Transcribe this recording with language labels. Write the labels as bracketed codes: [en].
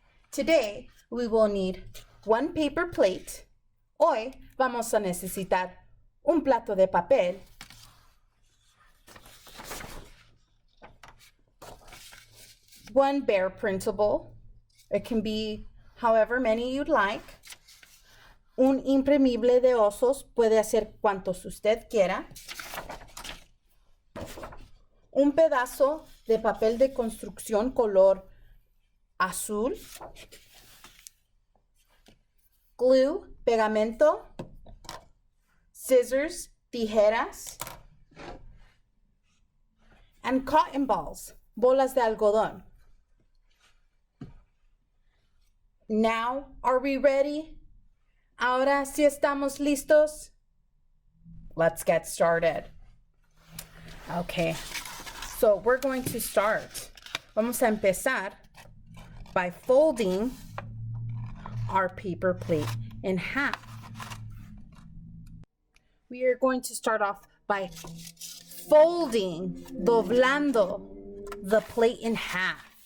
[en] Today we will need 1 paper plate. [es] Hoy vamos a necesitar un plato de papel, [en] one bear printable. It can be however many you'd like. [es] Un imprimible de osos, puede hacer cuantos usted quiera. Un pedazo de papel de construcción color azul. [en] Glue, pegamento. Scissors, [es] tijeras, [en] and cotton balls, [es] bolas de algodón. [en] Now, are we ready? [es] Ahora sí estamos listos? [en] Let's get started. Okay, so we're going to start. [es] Vamos a empezar [en] by folding our paper plate in half. We are going to start off by folding, doblando the plate in half.